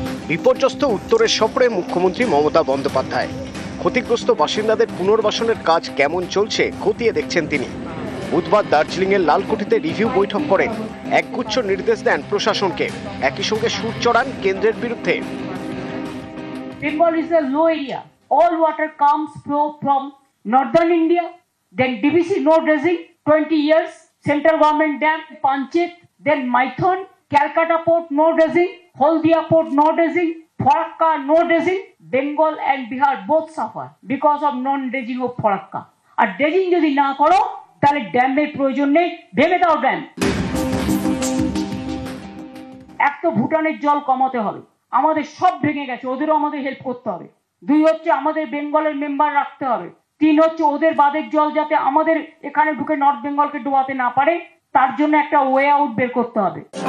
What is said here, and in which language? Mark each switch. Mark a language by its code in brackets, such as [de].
[bn] বিপর্যস্ত উত্তরের সফরে মুখ্যমন্ত্রী মমতা বন্দ্যোপাধ্যায়। ক্ষতিগ্রস্ত বাসিন্দাদের পুনর্বাসনের কাজ কেমন চলছে খতিয়ে দেখছেন তিনি। বুধবার দার্জিলিংয়ের লালকুঠিতে রিভিউ বৈঠক করেন, একগুচ্ছ নির্দেশ দেন প্রশাসনকে। একই সঙ্গে সুর চড়ান কেন্দ্রের বিরুদ্ধে। [en] Bengal is a low area. All water comes from northern India. Then DBC no dredging, 20 years. Central government dam, Panchet. Then Maithon, Calcutta port no dredging, Haldia port no dredging, Farakka no dredging. Bengal and Bihar both suffer because of non-dredging of Farakka. [bn] আর dredging যদি না করো তাহলে ড্যামের প্রয়োজন নেই, ভেঙে দাও dam. এক তো ভুটানের জল কমাতে হবে, আমাদের সব ভেঙে গেছে, ওদেরও আমাদের হেল্প করতে হবে। 2 হচ্ছে আমাদের বেঙ্গলের মেম্বার রাখতে হবে। 3 হচ্ছে ওদের বাঁধের জল যাতে আমাদের এখানে ঢুকে নর্থ বেঙ্গলকে ডোবাতে না পারে, তার জন্য একটা ওয়ে আউট বের করতে হবে।